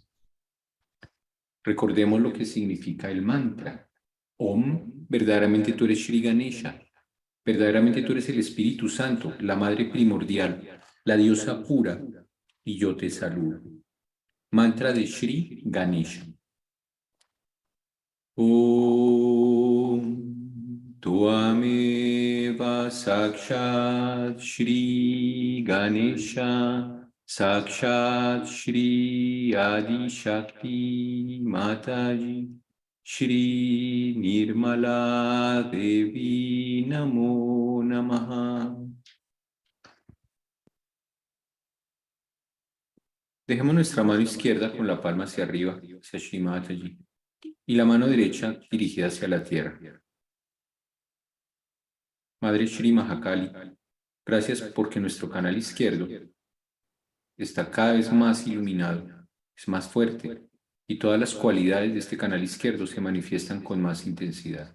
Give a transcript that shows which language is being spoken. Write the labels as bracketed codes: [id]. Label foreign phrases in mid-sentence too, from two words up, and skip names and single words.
[es] Recordemos lo que significa el mantra. Om, verdaderamente tú eres Shri Ganesha. Verdaderamente tú eres el Espíritu Santo, la Madre primordial, la diosa pura, y yo te saludo. Mantra de Shri Ganesha. [sa] ॐ त्वमेव साक्षात् श्री गणेश साक्षात् श्री आदि शक्ति माताजी श्री निर्मला देवी नमो नमः. [es] Dejemos nuestra mano izquierda con la palma hacia arriba, hacia Shri Mataji, y la mano derecha dirigida hacia la tierra. Madre Shri Mahakali, gracias porque nuestro canal izquierdo está cada vez más iluminado, es más fuerte, y todas las cualidades de este canal izquierdo se manifiestan con más intensidad.